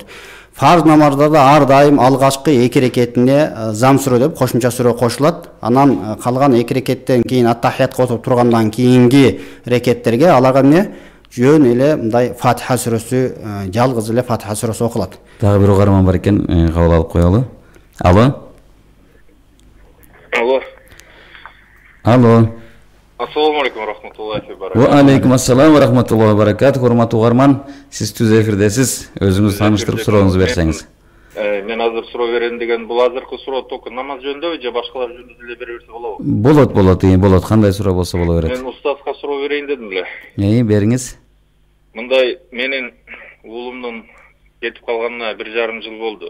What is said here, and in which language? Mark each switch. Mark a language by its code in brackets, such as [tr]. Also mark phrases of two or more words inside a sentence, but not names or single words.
[ky] Фарз намаздарда ар дайым алгачкы 2 рекетине зам сүрө деп кошумча сүрө кошулат. Анан калган 2 рекеттен кийин ат-тахиятка отуруп тургандан кийинки рекеттерге аларга жөн эле мындай Фатиха сүрөсү, жалгыз эле Фатиха сүрөсү окулат. Дагы бир угарман бар экен, кабыл алып коелу. Алло. [ar] السلام عليكم رحمة الله وبركاته. وعليكم السلام ورحمة الله وبركاته. [ky] Урматтуу угарман, сиз түз эфирдесиз. Өзүңүз тааныштырып сурооңузду берсеңиз. Мен азыр суроо берем деген, бул азыркы суроо только намаз жөнүндө же башкалар жөнүндө деле бере берсе болобу? Болот. Кандай суроо болсо боло берет. Мен устазга суроо берейин дедим эле. Бериңиз. Мындай, менин уулумдун кетип калганына 1,5 жыл болду.